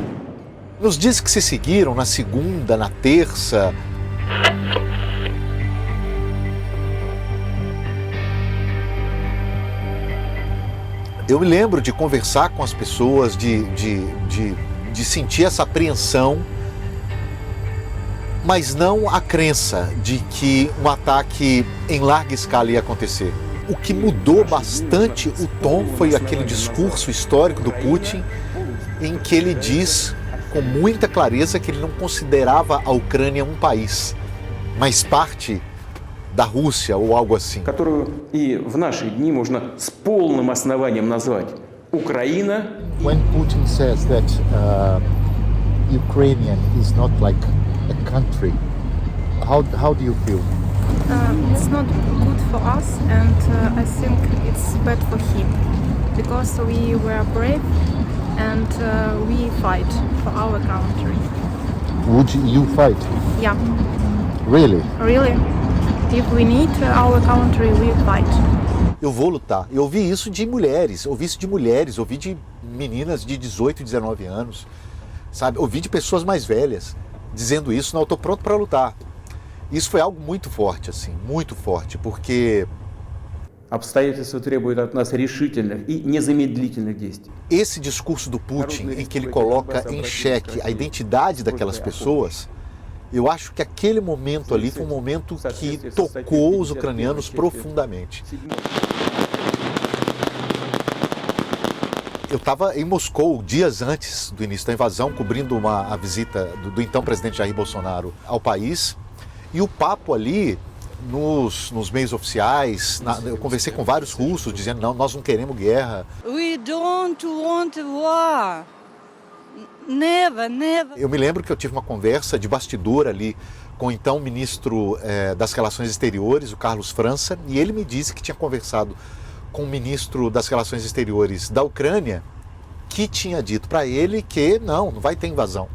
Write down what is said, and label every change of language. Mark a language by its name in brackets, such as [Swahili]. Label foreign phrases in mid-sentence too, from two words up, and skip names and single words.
[Portuguese] Nos dias que se seguiram, na segunda, na terça, eu me lembro de conversar com as pessoas, de sentir essa apreensão, mas não a crença de que um ataque em larga escala ia acontecer. O que mudou bastante o tom foi aquele discurso histórico do Putin, em que ele diz com muita clareza que ele não considerava a Ucrânia um país, mas parte da Rússia ou algo assim. [Russian] Которую и в наши дни можно с полным основанием назвать Украина. [English] When Putin says that Ukrainian is not like a country, how do you feel? It's not good for us, and I think it's bad for him, because we were brave and we fight for our country. Would you fight? Yeah. Really? Really. If we need our country, we fight. [Portuguese] Eu vou lutar. Eu ouvi isso de mulheres, ouvi de meninas de 18, 19 anos, sabe? Ouvi de pessoas mais velhas dizendo isso, não, eu tô pronto para lutar. Isso foi algo muito forte, assim, muito forte, porque [Russian] Обстоятельства требуют от нас решительных и незамедлительных действий. [Portuguese] Esse discurso do Putin, em que ele coloca em xeque a identidade daquelas pessoas, eu acho que aquele momento ali foi um momento que tocou os ucranianos profundamente. Eu estava em Moscou dias antes do início da invasão, cobrindo a visita do então presidente Jair Bolsonaro ao país, e o papo ali, nos meios oficiais, eu conversei com vários russos dizendo, não, nós não queremos guerra. [English] We don't want war. Never. [Portuguese] Eu me lembro que eu tive uma conversa de bastidor ali com o então ministro das Relações Exteriores, o Carlos França, e ele me disse que tinha conversado com o ministro das Relações Exteriores da Ucrânia, que tinha dito para ele que não vai ter invasão.